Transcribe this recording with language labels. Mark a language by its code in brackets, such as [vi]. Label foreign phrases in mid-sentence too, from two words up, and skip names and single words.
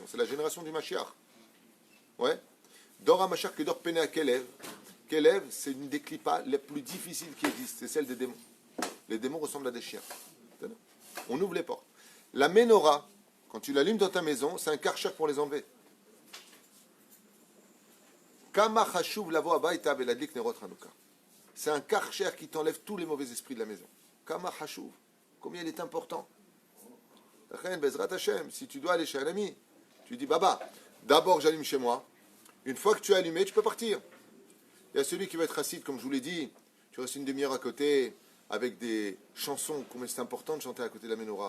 [fr] C'est la génération du Mashiach. [he] Ouais. דור המשיח que דור פני הכלב. [fr] Kelev, c'est une des clipas les plus difficiles qui existent. C'est celle des démons. Les démons ressemblent à des chiens. On ouvre les portes. La menorah, quand tu l'allumes dans ta maison, c'est un karcher pour les enlever. [he] כמה חשוב לבוא הביתה ולהדליק נרות חנוכה. [fr] C'est un karcher qui t'enlève tous les mauvais esprits de la maison. [he] כמה חשוב. [fr] Combien il est important. [he] בעזרת השם, [fr] si tu dois aller chez un ami, tu dis Baba, d'abord j'allume chez moi. Une fois que tu as allumé, tu peux partir. Il y a celui qui va être assis, comme je vous l'ai dit, tu restes une demi-heure à côté avec des chansons, combien c'est important de chanter à côté de la menorah.